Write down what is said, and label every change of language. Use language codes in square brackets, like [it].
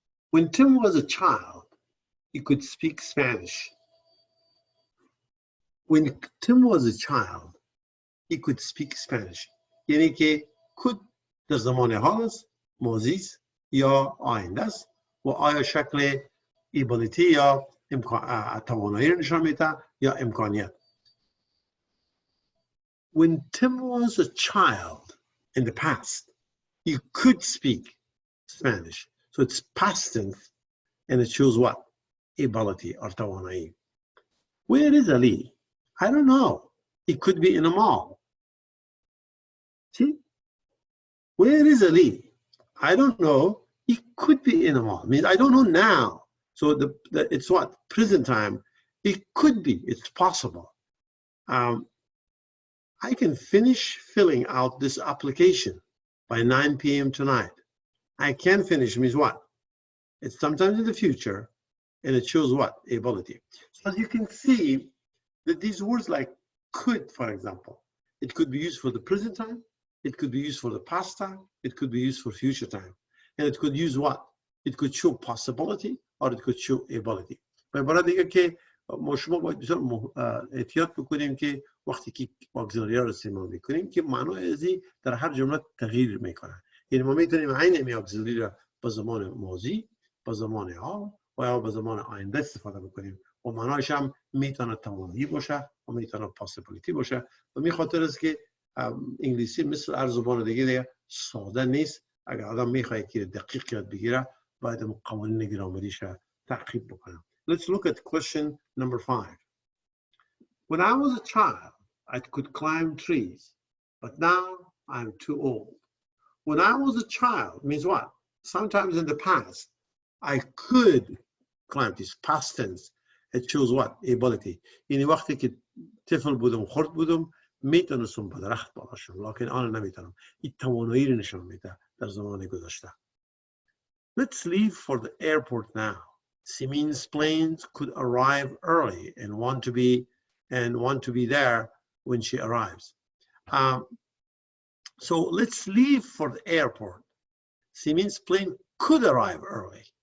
[en] When Tim was a child, he could speak Spanish. When Tim was a child, he could speak Spanish. [fa] یعنی که could در زمان حال است، ماضی است یا آینده است و آیا شکل ability یا توانایی رو نشان میده یا امکانیت. [en] When Tim was a child in the past, he could speak Spanish. So it's past tense and it shows what? Ability or توانایی. Where is Ali? I don't know. It could be in a mall. See? Where is Ali? I don't know. It could be in a mall. I mean, I don't know now. So it's what? Present time. It could be. It's possible. I can finish filling out this application by 9 p.m. tonight. I can finish means what? It's sometimes in the future, and it shows what? Ability. So as you can see, that these words like could, for example, it could be used for the present time, it could be used for the past time, it could be used for future time. And it could use what? It could show possibility or it could show ability. [fa] به برای دیگه که ما شما باید بسیار احتیاط بکنیم که وقتی که auxiliary رو استعمال میکنیم که معنای ازی در هر جمله تغییر میکنه. یعنی ما میتونیم عین امی auxiliary رو با زمان ماضی، با زمان حال و یا با زمان آینده استفاده بکنیم و معنایش هم میتونه توانایی باشه و میتونه possibility باشه. و می خاطر است که انگلیسی مثل هر زبان دیگه ساده نیست. اگر آدم میخواد که دقیق یاد بگیره باید قوانین گرامریش تعقیب بکنه. [en] Let's look at question number 5. When I was a child, I could climb trees, but now I'm too old. when I was a child means what? Sometimes in the past, I could climb this past tense. It shows what? Ability. [fa] یعنی وقتی که طفل بودم خرد بودم میتونستم به درخت بالاشم لکن الان نمیتونم. این توانایی رو نشون میده در زمان گذشته. [en] Let's leave for the airport now. Simin's planes could arrive early and want to be there when she arrives. So let's leave for the airport. Simin's plane could arrive early.